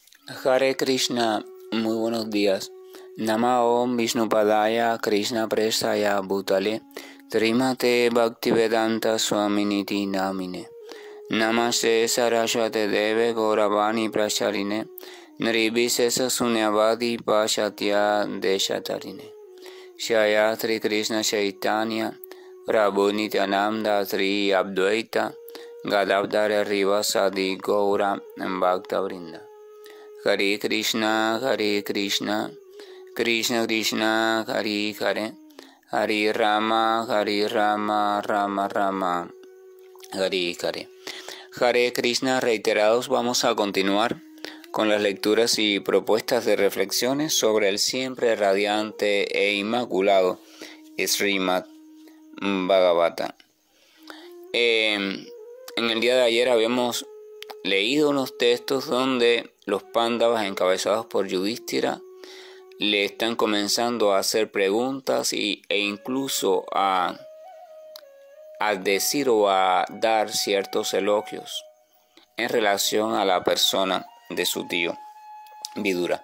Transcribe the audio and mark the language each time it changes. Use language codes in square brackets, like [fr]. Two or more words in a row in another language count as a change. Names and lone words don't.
[sa] हरे कृष्ण, [es] muy buenos días. [sa] नम ॐ विष्णुपादाय कृष्ण प्रेष्ठाय भूतले श्रीमते भक्तिवेदान्त स्वामीति नामिने नमस्ते सारस्वते देवे गौरवाणी प्रचारिणे निर्विशेष शून्यवादि पाश्चात्य देशतारिणे श्री कृष्ण चैतन्य प्रभु नित्यानन्द श्री अद्वैत गदाधर श्रीवासादि गौर भक्त वृन्द. हरे कृष्ण, कृष्ण कृष्ण, हरे हरे, हरे राम, राम राम, हरे हरे. हरे कृष्ण, [es] reiterados, vamos a continuar con las lecturas y propuestas de reflexiones sobre el siempre radiante e inmaculado Srimad Bhagavata. En el día de ayer habíamos leído unos textos donde los Pándavas, encabezados por Yudhishthira, le están comenzando a hacer preguntas e incluso a decir o a dar ciertos elogios en relación a la persona de su tío Vidura.